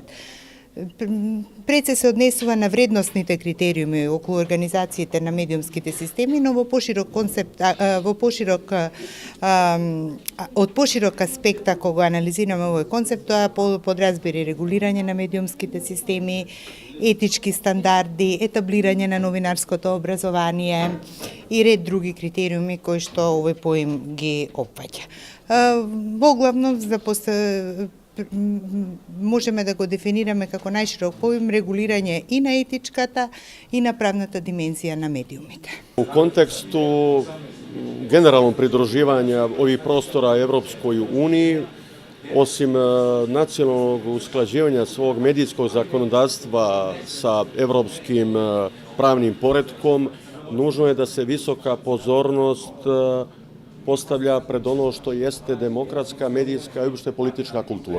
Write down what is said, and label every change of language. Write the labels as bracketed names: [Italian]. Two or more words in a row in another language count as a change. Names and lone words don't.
[Macedonian] Пред се однесува на вредностните критериуми околу организациите на медиумските системи, но во поширок концепт, од поширок аспект, ако го анализираме овој концепт, тоа подразбира регулирање на медиумските системи, етички стандарди, етаблирање на новинарското образование и ред други критериуми кои што овој поим ги опфаќа. Во главно можеме да го дефинираме како најширок поим регулирање и на етичката и на правната димензија на медиумите. [Serbian] U kontekstu generalnog pridruživanja ovih prostora Evropskoj uniji, osim nacionalnog usklađivanja svog medijskog zakonodavstva sa evropskim pravnim poretkom, nužno je da se visoka pozornost postavlja pred ono što jeste demokratska, medijska i uopšte politička kultura.